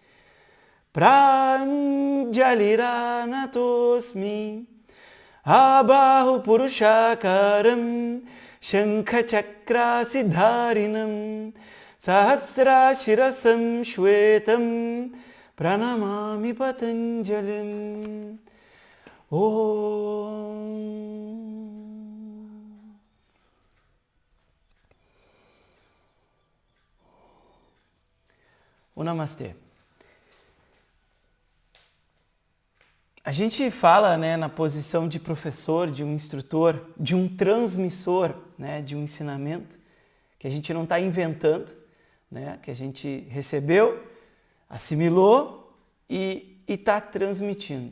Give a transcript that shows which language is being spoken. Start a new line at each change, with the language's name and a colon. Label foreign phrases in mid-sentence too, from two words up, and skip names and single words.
Sanskrit: pranjaliranatosmi Abahu Purushakaram Shankhachakrasidharinam Sahasrashirasam Shvetam Pranamami Patanjalim.
Portuguese: O Namastê. A gente fala, né, na posição de professor, de um instrutor, de um transmissor, né, de um ensinamento, que a gente não está inventando, né, que a gente recebeu, assimilou e está transmitindo.